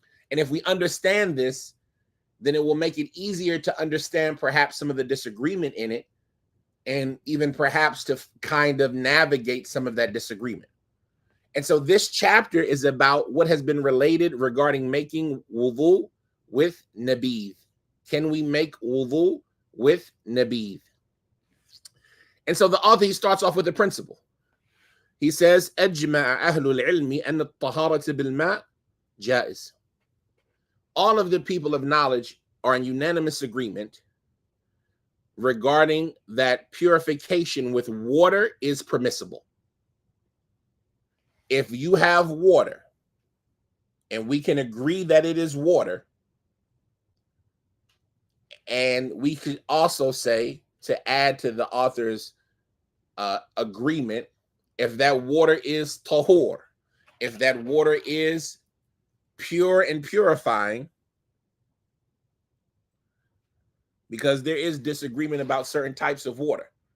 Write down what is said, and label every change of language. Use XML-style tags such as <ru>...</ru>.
<en>And if we understand this, then it will make it easier to understand perhaps some of the disagreement in it, and even perhaps to kind of navigate some of that disagreement. And so this chapter is about what has been related regarding making wudu with Nabeeth. Can we make wudu with Nabeeth? And so the author, he starts off with a principle. He says,</en> <ar>أجمع أهل العلم أن الطهارة بالماء جائز.</ar> <en>All of the people of knowledge are in unanimous agreement regarding that purification with water is permissible. If you have water and we can agree that it is water, and we could also say, to add to the author's agreement, if that water is tahor, if that water is pure and purifying, because there is disagreement about certain types of water.</en>